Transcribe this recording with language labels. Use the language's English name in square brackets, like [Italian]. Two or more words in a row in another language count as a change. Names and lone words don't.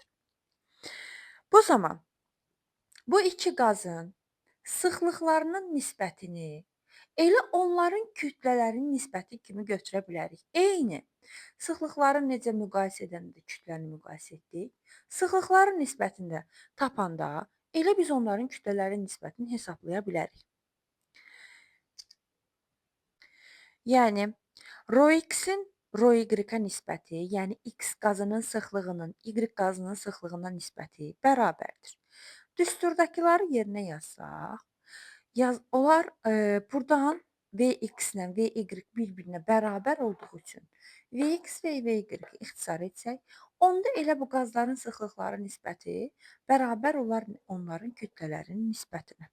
[Azerbaijani] Bu zaman bu iki qazın sıxlıqlarının nisbətini elə onların kütlələrinin nisbəti kimi götürə bilərik. Eyni. Sıxlıqları necə müqayisə edəndə kütləni müqayisə etdik. Sıxlıqların nisbətində tapanda elə biz onların kütlələrinin nisbətini hesablaya bilərik. Yəni, ρx-in ρy-ə nisbəti, yəni x qazının sıxlığının y qazının sıxlığına nisbəti bərabərdir. Düsturdakıları yerinə yazsaq, onlar buradan vx ilə vy bir-birinə bərabər olduğu üçün vx və vy ixtisar etsək, onda elə bu qazların sıxlıqları nisbəti bərabər olar onların kütlələrinin nisbətinə.